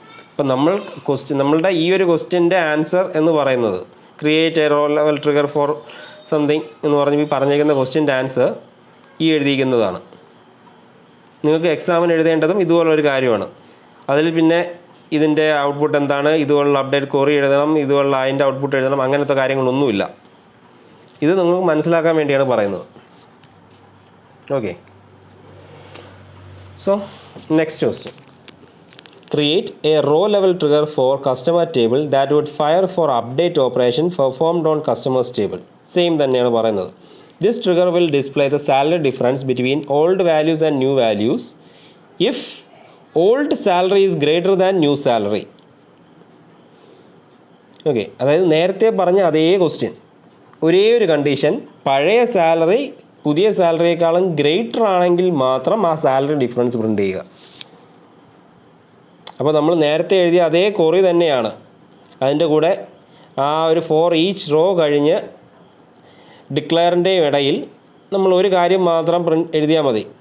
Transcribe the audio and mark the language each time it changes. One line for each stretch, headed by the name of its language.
Malayalam: അപ്പം നമ്മളുടെ ഈ ഒരു ക്വസ്റ്റ്യൻ്റെ ആൻസർ എന്ന് പറയുന്നത് create A raw level trigger for something എന്ന് പറഞ്ഞേക്കുന്ന ക്വസ്റ്റ്യൻ്റെ ആൻസർ ഈ എഴുതിയിരിക്കുന്നതാണ്. നിങ്ങൾക്ക് എക്സാമിന് എഴുതേണ്ടതും ഇതുപോലൊരു കാര്യമാണ്. അതിൽ പിന്നെ ഇതിൻ്റെ ഔട്ട്പുട്ട് എന്താണ്, ഇതുപോലുള്ള അപ്ഡേറ്റ് കൊറി എഴുതണം, ഇതുപോലുള്ള അതിൻ്റെ ഔട്ട്പുട്ട് എഴുതണം, അങ്ങനത്തെ കാര്യങ്ങളൊന്നുമില്ല. ഇത് നിങ്ങൾക്ക് മനസ്സിലാക്കാൻ വേണ്ടിയാണ് പറയുന്നത്.
English: Okay, so next question: create a row level trigger for customer table that would fire for update operation performed on customers table.
Malayalam: Same തന്നെയാണ് പറയുന്നത്.
English: This trigger will display the salary difference between old values and new values if old salary is greater than new salary.
Malayalam: Okay, അതായത് നേരത്തെ പറഞ്ഞ അതേ question, ഒരേ ഒരു condition, പഴയ salary പുതിയ സാലറിയേക്കാളും ഗ്രേറ്റർ ആണെങ്കിൽ മാത്രം ആ സാലറി ഡിഫറൻസ് പ്രിൻറ്റ് ചെയ്യുക. അപ്പോൾ നമ്മൾ നേരത്തെ എഴുതിയ അതേ കൊറി തന്നെയാണ്. അതിൻ്റെ കൂടെ ആ ഒരു ഫോർ ഈച്ച് റോ കഴിഞ്ഞ് ഡിക്ലെയറിൻ്റെയും ഇടയിൽ നമ്മൾ ഒരു കാര്യം മാത്രം എഴുതിയാൽ മതി.